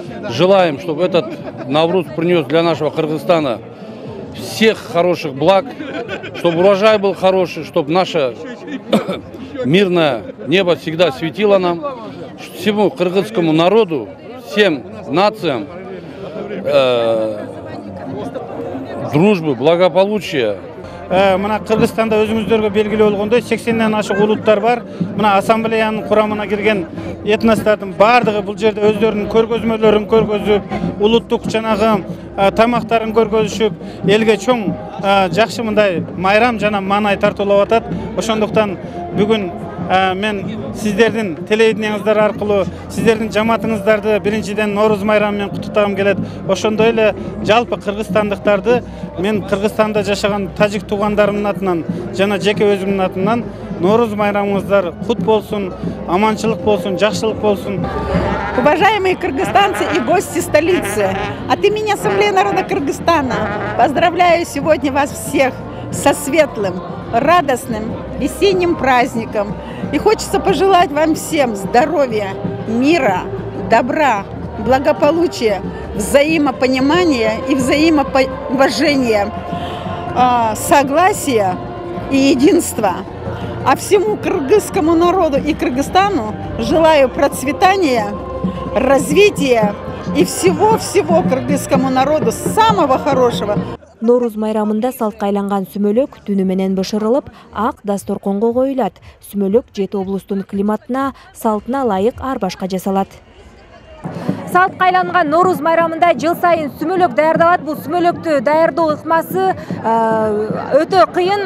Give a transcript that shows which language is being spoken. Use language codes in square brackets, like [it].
[ru] Желаем, чтобы этот Навруз принес для нашего Кыргызстана всех хороших благ, чтобы урожай был хороший, чтобы наше мирное небо всегда светило нам, всему кыргызскому народу, всем нациям дружбы, благополучия. [ky] Мына Кыргызстанда өзүңүздөргө белгилүү болгондой 80ден ашык улуттар бар. Мына ассамблеянын курамына кирген этностордун бардыгы бул жерде өздөрүнүн көргөзмөлөрүн көргөзүп, улуттук жанагы тамактарын көргөзүшүп, элге чоң жакшы мындай майрам жана маанай тартуулап атат. Ошондуктан бүгүн мен сиздердин телевидениеңиздер аркылуу сиздердин жамаатыңыздарды биринчиден Нооруз майрамы менен куттуктагым келет. Ошондой эле жалпы кыргызстандыктарды мен Кыргызстанда жашаган тажик туугандарымдын атынан жана жеке өзүмдүн атынан Нооруз майрамыңыздар кут болсун, аманчылык болсун, жакшылык болсун. [ru] Уважаемые кыргызстанцы и гости столицы, от имени Ассамблеи народа Кыргызстана поздравляю сегодня вас всех со светлым, радостным весенним праздником. И хочется пожелать вам всем здоровья, мира, добра, благополучия, взаимопонимания и взаимоуважения, согласия и единства. А всему кыргызскому народу и Кыргызстану желаю процветания, развития и всего-всего кыргызскому народу самого хорошего. [ky] Нооруз майрамында салтка айланган сүмөлөк түнү менен бышырылып, ак дасторконго коюлат. Сүмөлөк 7 облустун климатына, салтына ылайык ар башка жасалат. Салтка айланган Нооруз майрамында жыл сайын сүмөлөк даярдалат. Бул сүмөлөктү даярдоо ыкмасы өтө кыйын.